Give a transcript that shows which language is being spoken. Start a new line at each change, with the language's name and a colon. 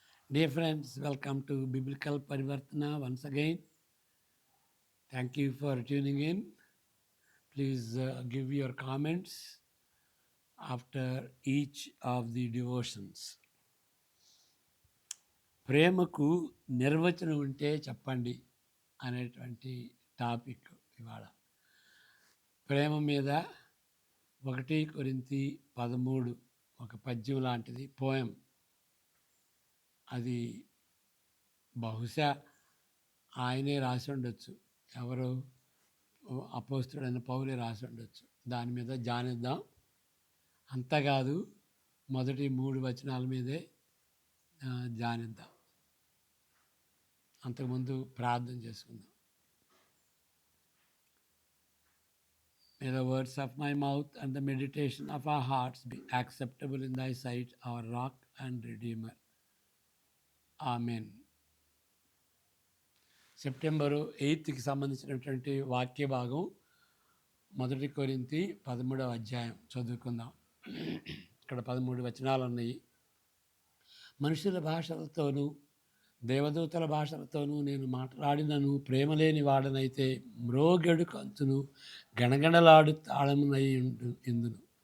English: Dear friends, welcome to Biblical Parivartana once again. Thank you for tuning in. Please give your comments after each of the devotions.
Telugu: ప్రేమకు నిర్వచనం ఉంటే చెప్పండి అనేటువంటి topic ఇవాళ. ప్రేమ మీద 1 కొరింథీ 13 ఒక పద్యం లాంటిది, పోయం. అది బహుశా ఆయనే రాసి ఉండొచ్చు, ఎవరు అపోస్తుడైన పౌలే రాసి ఉండొచ్చు. దాని మీద ధ్యానిద్దాం. అంతకాదు, మొదటి 3 వచనాల మీదే ధ్యానిద్దాం. అంతకుముందు ప్రార్థన చేసుకుందాం.
English: May the words of my mouth and the meditation of our hearts be acceptable in thy sight, our rock and redeemer.
Telugu: Amen. September 8కి సంబంధించినటువంటి వాక్య భాగం 1 కొరింథీ 13వ అధ్యాయం చదువుకుందాం. ఇక్కడ 13 వచనాలు ఉన్నాయి. మనుషుల భాషలతోనూ దేవదూతల భాషలతోనూ నేను మాట్లాడినను ప్రేమ లేని వాడనైతే మ్రోగెడు కంచును గణగణలాడు తాళమునై ఇందును.